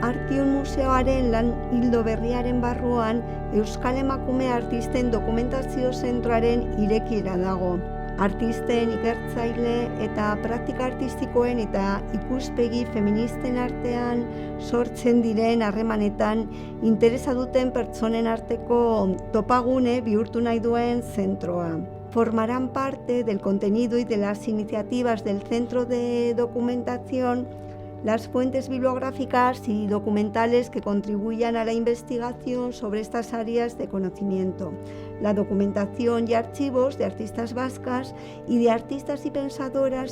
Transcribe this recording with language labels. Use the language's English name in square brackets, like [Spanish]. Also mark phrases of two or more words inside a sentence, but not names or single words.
[Basque] Artium Museoaren lan ildo berriaren barruan Euskal Emakume Artisten Dokumentazio Zentroaren irekiera dago. Artisten, ikertzaile eta praktika artistikoen eta ikuspegi feministen artean sortzen diren harremanetan interesa duten pertsonen arteko topagune bihurtu nahi duen zentroa. [Spanish] Formarán parte del contenido y de las iniciativas del Centro de Documentación las fuentes bibliográficas y documentales que contribuyan a la investigación sobre estas áreas de conocimiento, la documentación y archivos de artistas vascas y de artistas y pensadoras